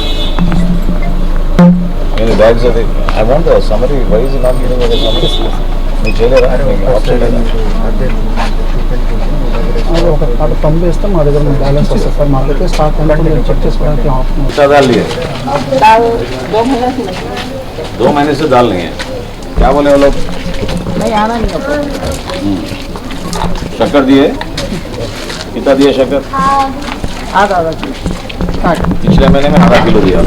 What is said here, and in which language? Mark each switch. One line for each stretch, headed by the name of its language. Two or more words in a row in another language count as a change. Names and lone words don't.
Hindi: मेरे बैग से
English: I want the summary. Why is not giving the summary?
Telugu: మీకు చేయలేదా ఆఫ్ చేయలేదా అటు పంపిస్తే మా దగ్గర బ్యాలెన్స్ వస్తుంది సార్ మాకైతే స్టాక్ అంటే చెక్ చేసుకోవడానికి
Hindi: कितना दाल लिए दाल 2 महीने से 2 महीने से दाल नहीं है क्या बोले वो लोग नहीं आना नहीं होता शक्कर दिए कितना दिए शक्कर आधा आधा किलो काट पिछले महीने में आधा किलो दिया